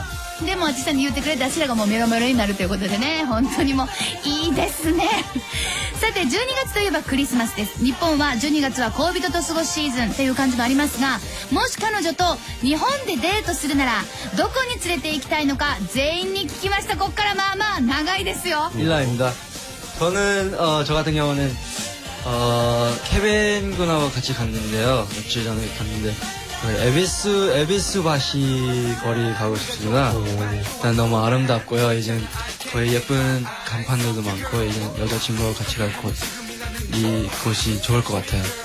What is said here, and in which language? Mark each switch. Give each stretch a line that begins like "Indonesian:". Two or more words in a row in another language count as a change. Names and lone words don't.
Japanese: でも私さんに言ってくれて、私らがもうメロメロになるということでね、本当にもういいですね。さて12月といえばクリスマスです。日本は12月は恋人と過ごすシーズンという感じもありますが、もし彼女と日本でデートするならどこに連れて行きたいのか全員に聞きました。こっから長いですよ。
Korean: 일라입니다. 저는 저 같은 경우는 케빈 군하고 같이 갔는데요. 며칠 전에 갔는데 에비스 거리 가고 싶습니다. 일단 너무 아름답고요. 이제 거의 예쁜 간판들도 많고 이제 여자친구와 같이 갈 이곳이 좋을 것 같아요.